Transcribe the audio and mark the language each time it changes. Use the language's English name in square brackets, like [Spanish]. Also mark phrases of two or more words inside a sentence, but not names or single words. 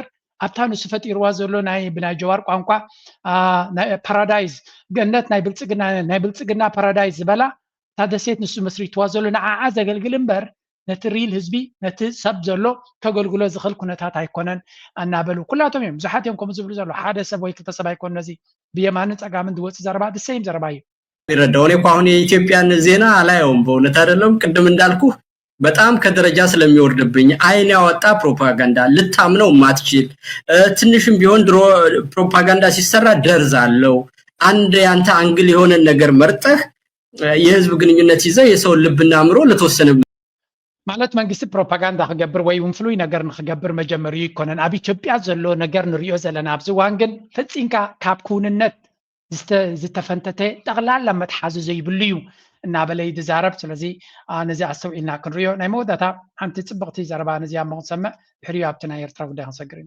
[Tigrinya] ኣብታ ንሱ ፈጢርዋ ዘሎ ናይ ብናይ ጀዋር ቋንቋ ፓራዳይዝ ገነት ናይ ብልፅግና ፓራዳይዝ ዝበላ ታደሴት ንሱ መስሪትዋ ዘሎ ንዓዓ ዘገልግል እምበር ነቲ ሪል ህዝቢ ነቲ ሰብ ዘሎ ከገልግሎ ዝኽእል ኩነታት ኣይኮነን እናበሉ ኩላቶም እዮም ብዙሓት እዮም ከምኡ ዝብሉ ዘሎ ሓደ ሰብ ወይ ክልተ ሰብ ኣይኮነ እዚ ብየማንን ፀጋምን ዝወፅእ ዘረባ ድሰይም ዘረባ እዩ [Amharic] ይረዳው እኔ እኮ አሁን የኢትዮጵያን ዜና አላየውም በእውነት አይደለም ቅድም እንዳልኩ በጣም ከደረጃ ስለሚወርድብኝ አይን ያወጣ ፕሮፓጋንዳ ልታምነው ማትችል ትንሽም ቢሆን ድሮ ፕሮፓጋንዳ ሲሰራ ደርዝ አለው አንድ ያንተ አንግል የሆነ ነገር መርጠህ የህዝብ ግንኙነት ይዘ የሰው ልብና አምሮ ለተወሰነ [Tigrinya] ማለት መንግስት ፕሮፓጋንዳ ክገብር ወይ ፍሉይ ነገር ንክገብር መጀመሪያ ይኮነን ኣብ ኢትዮጵያ ዘሎ ነገር ንሪኦ ዘለና ኣብዚ ዋን ግን ፍፂንካ ካብ ኩንነት ዝተፈንተተ ጠቕላላ መትሓዚ ዘይብሉ እዩ እናበለይ ዝዛረብ ስለዚ ነዚ ኣስተውዒልና ክንሪኦ ናይ መወዳእታ ሓንቲ ፅብቕቲ ዘረባ ነዚኣ ምክንሰምዕ ድሕሪኡ ኣብቲ ናይ ኤርትራ ጉዳይ ክንሰግር ኢና